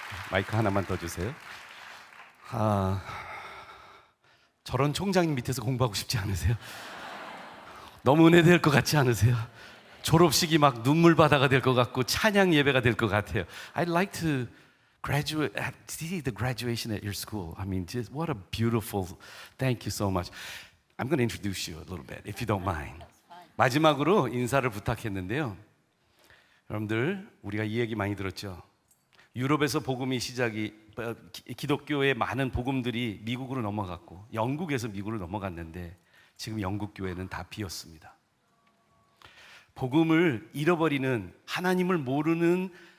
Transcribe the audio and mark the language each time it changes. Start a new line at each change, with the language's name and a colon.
Korean: 마이크 하나만 더 주세요. 저런 총장님 밑에서 공부하고 싶지 않으세요? 너무 은혜될 것 같지 않으세요? 졸업식이 막 눈물 바다가 될 것 같고 찬양 예배가 될 것 같아요.
English: I'd like to see the graduation at your school. I mean, just what a beautiful. Thank you so much. I'm going to introduce you a little bit, if you don't mind.
Korean: 마지막으로 인사를 부탁했는데요. 여러분들, 우리가 이 얘기 많이 들었죠. 유럽에서 복음이 기독교의 많은 복음들이 미국으로 넘어갔고 영국에서 미국으로 넘어갔는데 지금 영국 교회는 다 비었습니다. 복음을 잃어버리는, 하나님을 모르는